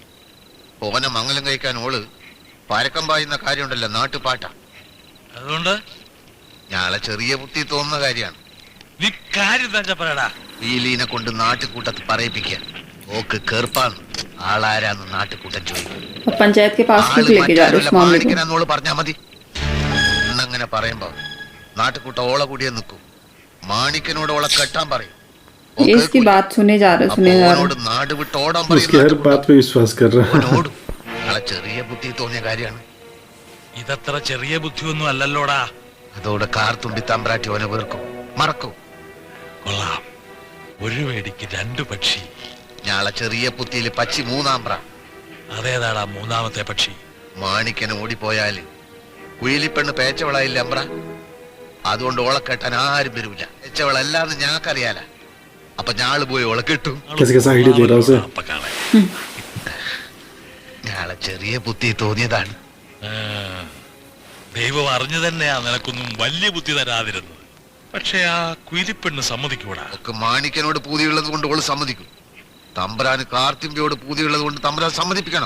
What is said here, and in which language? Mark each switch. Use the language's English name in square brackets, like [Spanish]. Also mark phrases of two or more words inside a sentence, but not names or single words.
[Malayalam] ഓനെ മംഗലം കഴിക്കാൻ ഓള് പരക്കം പായുന്ന കാര്യമുണ്ടല്ലോ, നാട്ടുപാട്ട. അതുകൊണ്ട് ഞാളെ ചെറിയ ബുദ്ധി തോന്നുന്ന കാര്യമാണ്. നീ കാര്യം തന്നെ പറയടാ. വീലീനെ കൊണ്ട് നാട്ടുകൂട്ടത്ത് പറയിപ്പിക്കുക. ഓക്ക് കേർപ്പാന്ന്. ആളാരാന്ന് നാട്ടുകൂട്ടൻ ചോദിക്കും. [Hindi] अब पंचायत के पास क्यों लेके जा रहे हो इस मामले को? [Malayalam] മാണിക്കനോട് പറഞ്ഞാ മതി. എന്നങ്ങനെ പറയുമ്പോ നാട്ടുകൂട്ട ഓള കൂടിയേ നിൽക്കും. മാണിക്കനോട് ഓളെ കെട്ടാൻ പറയും. [Hindi] ये इसकी बात सुने जा रहे [Malayalam] ഓനോട് നാട് വിട്ട് ഓടാൻ [Hindi] उसकी हर बात पे विश्वास कर रहा है [Malayalam] ഓടും. ആളെ ചെറിയ ബുദ്ധി തോന്നിയ കാര്യമാണ്. ഇതത്ര ചെറിയ ബുദ്ധിയൊന്നും അല്ലല്ലോടാ. അതോടെ കാർത്തുമ്പി തമ്പ്രാട്ടി ഓനെ വെറുക്കും, മറക്കും. കൊള്ളാം, ഒരു വേടിക്ക് രണ്ടു പക്ഷി. ഞാളെ ചെറിയ പുത്തിയില് പച്ചി മൂന്നാമ്പ്ര. അതേതാടാ മൂന്നാമത്തെ പക്ഷി? മാണിക്കന് ഓടിപ്പോയാല് കുയിലിപ്പെണ്ണ് പേച്ചവളായില്ല അമ്പ്ര. അതുകൊണ്ട് ഓളെ കെട്ടാൻ ആരും വരൂല. പേച്ചവളല്ലാന്ന് ഞങ്ങൾക്കറിയാല. അപ്പൊ ഞാള് പോയി ഓളെ കെട്ടും. [Hindi] कैसे कैसा आइडिया दे रहा है उसे [Malayalam] അപ്പക്കാളെ. ഞാളെ ചെറിയ ബുദ്ധി തോന്നിയതാണ്. ദൈവം അറിഞ്ഞു തന്നെയാ നിനക്കൊന്നും വലിയ ബുദ്ധി തരാതിരുന്നത്. പക്ഷെ ആ കുയിലിപ്പെണ്ണ് സമ്മതിക്കൂടാ. ഒക്കെ മാണിക്കനോട് പൂതിയുള്ളത് കൊണ്ട് ഓള് സമ്മതിക്കും. തമ്പ്രാന് കാർത്തിമ്പിയോട് പൂതിയുള്ളത് കൊണ്ട് തമ്പ്രാൻ സമ്മതിപ്പിക്കണം.